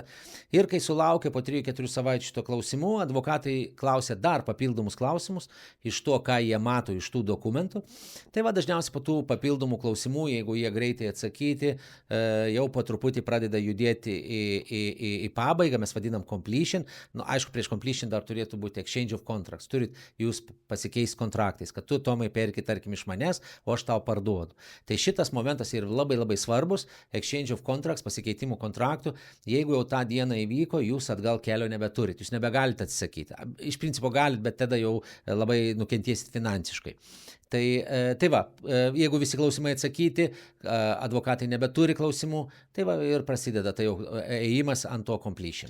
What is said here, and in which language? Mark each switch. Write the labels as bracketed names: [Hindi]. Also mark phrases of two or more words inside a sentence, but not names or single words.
[Lithuanian] Ir kai sulaukia po 3-4 savaičių šito klausimų, advokatai klausia dar papildomus klausimus iš to, ką jie mato iš tų dokumentų. Tai va, dažniausiai po tų papildomų klausimų, jeigu jie greitai atsakyti, jau po truputį pradeda judėti į pabaigą, mes vadinam completion. Aišku, prieš completion dar turėtų būti [English] exchange of contracts. [Lithuanian] Turit jūs pasikeisti kontraktais, kad tu, Tomai, perki, tarkim, iš manęs, o aš tau parduodu. Tai šitas momentas yra labai labai svarbus. [English] Exchange of contracts, [Lithuanian] pasikeitimų kontraktų. Jeigu jau tą dieną įvyko, jūs atgal kelio nebeturit. Jūs nebegalite atsisakyti. Iš principo galit, bet tada jau labai nukentėsit finansiškai. Tai va, jeigu visi klausimai atsakyti, advokatai nebeturi klausimų, tai va ir prasideda tai jau ėjimas ant to completion.